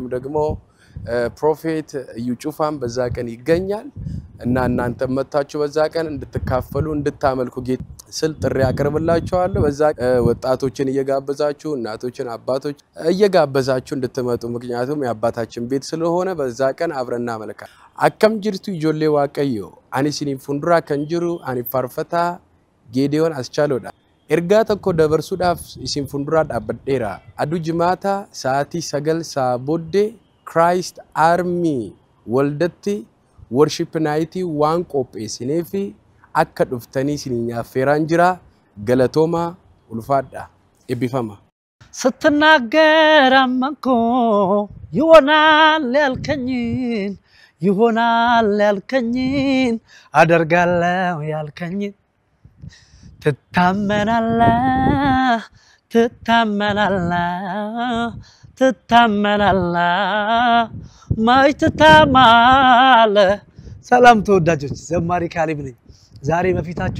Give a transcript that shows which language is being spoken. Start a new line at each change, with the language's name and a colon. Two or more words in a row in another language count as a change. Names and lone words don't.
Amharic: ደግሞ ፕሮፌት ዩጩፋም በዛ ቀን ይገኛል እና እናንተ መጣችሁ በዛ ቀን እንድትካፈሉ እንድታመልኩ ጌታ ስል ጥሪ ያቀርብላችኋለሁ በዛ ወጣቶችን እየጋበዛችሁ እናቶችን አባቶች እየጋበዛችሁ እንድትመጡ ምክንያቱም የአባታችን ቤት ስለሆነ በዛ ቀን
Oromo: abrana maalkaa akkam jirtu ijoollee Waaqayyoo ani isin fuuldura kan jiru ani faarfataa Gediyoon Ascaaloodha erga tokko dabarsuudhaaf isin fundura dhaabadheera adu jimaata saati 9 saa bodde Christ Army waldatti
English: worship night
Oromo: waan qopheessineefi akka dhuftanii isininya feeraan jira galatoma ulfaadha ebbifama
Amharic: ስትናገር አመንኩ ይሆናል ያልከኝን አደርጋለሁ ያልከኝን ትታመናለህ ማይተታማለ ሰላም ተወዳጆች ዘማሪ ካሊብ ነኝ ዛሬ በፊታችሁ